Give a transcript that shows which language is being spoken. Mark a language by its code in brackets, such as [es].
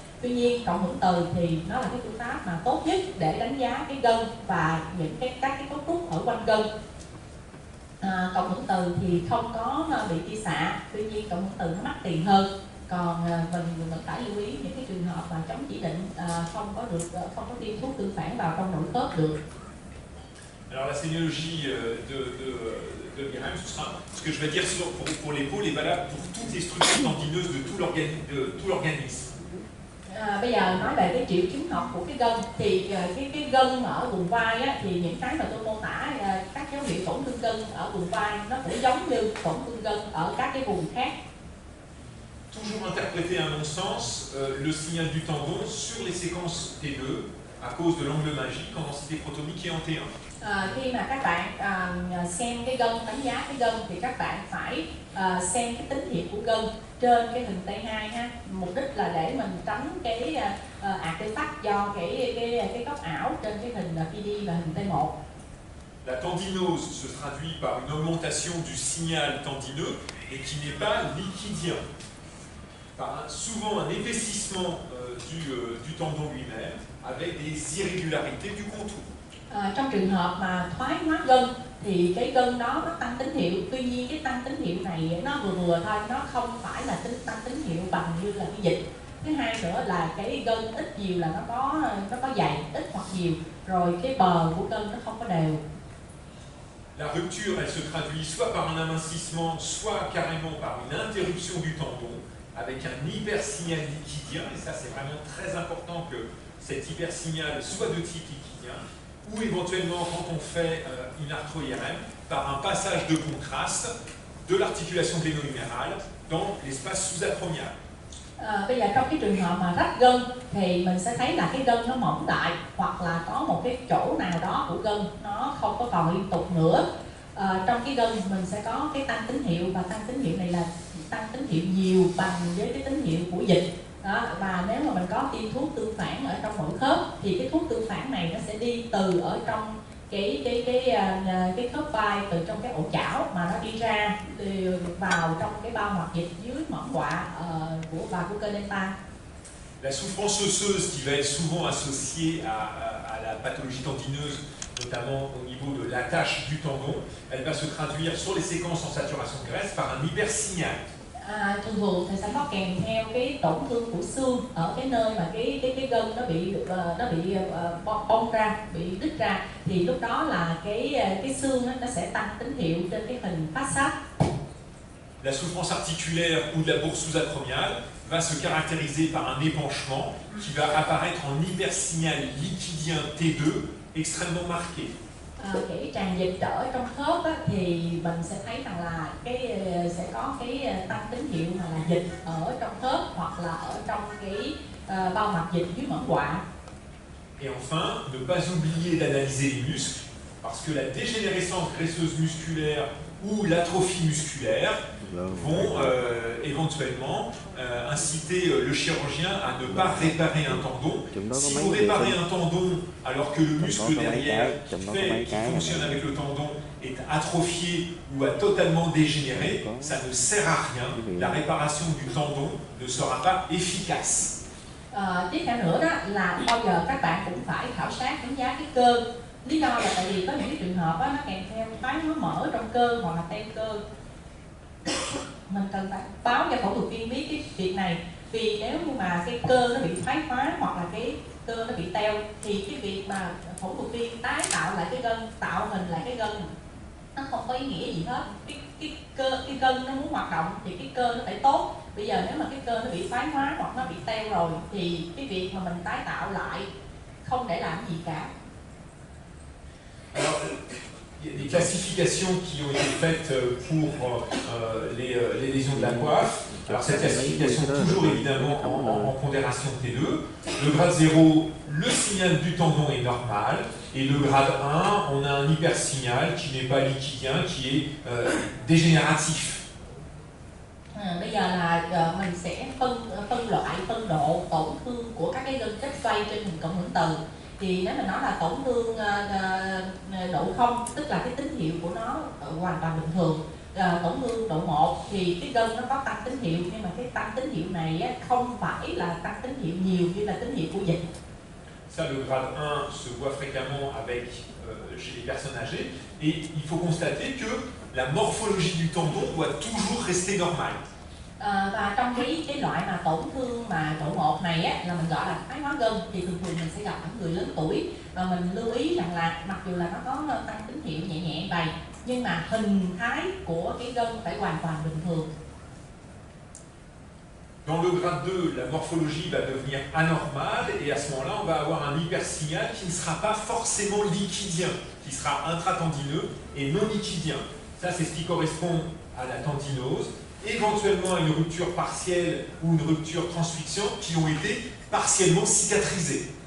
[vi] Tuy nhiên cộng hưởng từ thì nó là cái phương pháp mà tốt nhất để đánh giá cái gân và những các cái cấu trúc ở quanh gân. Cộng hưởng từ thì không có bị tia xạ, tuy nhiên cộng hưởng từ nó mắc tiền hơn. Còn mình vẫn phải lưu ý những cái trường hợp mà chống chỉ định không có tiêm thuốc tương phản vào trong nội khớp được. [fr] Alors la sémiologie de l'IRM, ce que je vais dire pour l'épaule est valable pour toutes les structures tendineuses de tout l'organisme. [vi] Bây giờ nói về cái triệu chứng học của cái gân thì cái gân ở vùng vai á, thì những cái mà tôi mô tả các dấu hiệu tổn thương gân ở vùng vai nó cũng giống như tổn thương gân ở các cái vùng khác. [fr] Toujours interpréter à mon sens le signal du tendon sur les séquences T2 à cause de l'angle magique en densité protomique et en T1. [vi] Khi mà các bạn xem cái gân, đánh giá cái gân thì các bạn phải xem cái tín hiệu của gân trên cái hình T2 ha. Mục đích là để mình tránh cái artefact do cái góc ảo trên cái hình PD và hình T1. [fr] La tendinose se traduit par une augmentation du signal tendineux et qui n'est pas liquidien. Par souvent un épaississement du tendon lui-même avec des irrégularités du contour. [vi] Trong trường hợp mà thoái hóa gân thì cái gân đó nó tăng tín hiệu, tuy nhiên cái tăng tín hiệu này nó vừa thôi, nó không phải là tăng tín hiệu bằng như là cái dịch. Thứ hai nữa là cái gân ít nhiều là nó có dày ít hoặc nhiều, rồi cái bờ của gân nó không có đều. [fr] La rupture elle se traduit soit par un amincissement, soit carrément par une interruption du tendon avec un hypersignal liquidien, et ça c'est vraiment très important que cet hypersignal soit de type liquidien, ou éventuellement quand on fait une arthro-IRM, par un passage de contraste de l'articulation gléno-humérale dans l'espace sous-acromial. [vi] Bây giờ trong cái trường hợp mà rách gân thì mình sẽ thấy là cái gân nó mỏng lại, hoặc là có một cái chỗ nào đó của gân nó không có còn liên tục nữa. Trong cái gân mình sẽ có cái tăng tín hiệu, và tăng tín hiệu này là tăng tín hiệu nhiều bằng với cái tín hiệu của dịch. Đó, và nếu mà mình có tiêm thuốc tương phản ở trong mỗi khớp thì cái thuốc tương phản này nó sẽ đi từ ở trong cái khớp vai, từ trong cái ổ chảo mà nó đi ra vào trong cái bao hoạt dịch dưới mỏm quạ của cơ delta. [fr] La souffrance osseuse qui va être souvent associée à la pathologie tendineuse, notamment au niveau de l'attache du tendon, elle va se traduire sur les séquences en saturation de graisse par un hypersignal. [vi] Thường thì sẽ có kèm theo cái tổn thương của xương ở cái nơi mà cái gân nó bị bong ra, bị đứt ra, thì lúc đó là cái xương nó sẽ tăng tín hiệu trên cái hình phát sát. [fr] La souffrance articulaire ou de la bourse sous-acromiale va se caractériser par un épanchement qui va apparaître en hypersignal liquidien T2 extrêmement marqué. [vi] Cái tràn dịch ở trong khớp á, thì mình sẽ thấy rằng là sẽ có cái tăng tín hiệu mà là dịch ở trong khớp hoặc là ở trong cái bao mạch dịch dưới mỏm quạ. [fr] Et enfin, ne pas oublier d'analyser les muscles, parce que la dégénérescence graisseuse musculaire ou l'atrophie musculaire vont éventuellement inciter le chirurgien à ne pas réparer un tendon. Si vous réparez un tendon alors que le muscle derrière qui fonctionne avec le tendon est atrophié ou a totalement dégénéré, ça ne sert à rien. La réparation du tendon ne sera pas efficace. [vi] Tiếp theo nữa đó là bao giờ các bạn cũng phải khảo sát đánh giá cái cơ. Lý do là tại vì có những cái trường hợp đó, nó kèm theo thoái hóa mỡ trong cơ hoặc là teo cơ. Mình cần phải báo cho phẫu thuật viên biết cái việc này, vì nếu như mà cái cơ nó bị thoái hóa hoặc là cái cơ nó bị teo thì cái việc mà phẫu thuật viên tái tạo lại cái gân, tạo hình lại cái gân nó không có ý nghĩa gì hết. Cái gân nó muốn hoạt động thì cái cơ nó phải tốt. Bây giờ nếu mà cái cơ nó bị thoái hóa hoặc nó bị teo rồi thì cái việc mà mình tái tạo lại không để làm gì cả. [fr] Alors, il y a des classifications qui ont été faites pour les lésions de la coiffe. Alors cette classification toujours évidemment en pondération T2. Le grade 0, le signal du tendon est normal. Et le grade 1, on a un hypersignal qui n'est pas liquidien, qui est dégénératif. [vi] Bây giờ là mình sẽ phân loại, phân độ tổn thương của các cái gân kết xoay trên hình cộng hưởng từ. Thì nếu mình nói là tổn thương độ 0, tức là cái tín hiệu của nó hoàn toàn bình thường. Tổn thương độ 1 thì cái gân nó có tăng tín hiệu, nhưng mà cái tăng tín hiệu này á, không phải là tăng tín hiệu nhiều như là tín hiệu của dịch. [fr] Ça, le grade 1 se voit fréquemment avec, chez les personnes âgées, et il faut constater que la morphologie du tendon doit toujours rester normale. [vi] Và trong cái loại mà tổn thương mà độ 1 này á, là mình gọi là thoái hóa gân, thì thường thường mình sẽ gặp ở người lớn tuổi, và mình lưu ý rằng là mặc dù là nó có tăng tín hiệu nhẹ nhẹ vậy, nhưng mà hình thái của cái gân phải hoàn toàn bình thường. [fr] Dans le grade 2, la morphologie va devenir anormale, et à ce moment-là, on va avoir un hypersignal qui ne sera pas forcément liquidien, qui sera intratendineux et non liquidien. Ça, c'est ce qui correspond à la tendinose, éventuellement à une rupture partielle ou une rupture transfixiante qui ont été partiellement cicatrisées.